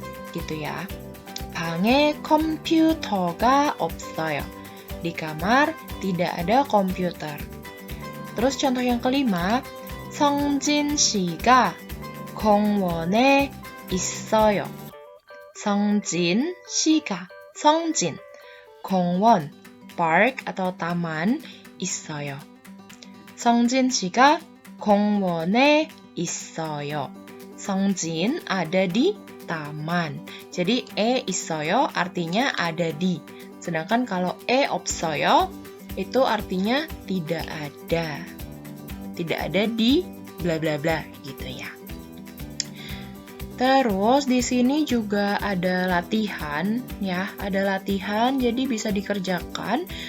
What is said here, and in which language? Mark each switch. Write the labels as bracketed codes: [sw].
[id] Gitu ya. [ko] 방에 컴퓨터가 없어요. [id] Di kamar tidak ada komputer. Terus contoh yang kelima, [ko] 성진 씨가 공원에 있어요. [id] 성진 씨가, 성진, 공원, park atau taman, 있어요. [ko] 성진 씨가 공원에 있어요. [id] 성진 ada di taman. Jadi 있어요 artinya ada di. Sedangkan kalau 없어요 itu artinya tidak ada. Tidak ada di bla bla bla gitu ya. Terus di sini juga ada latihan ya, ada latihan jadi bisa dikerjakan.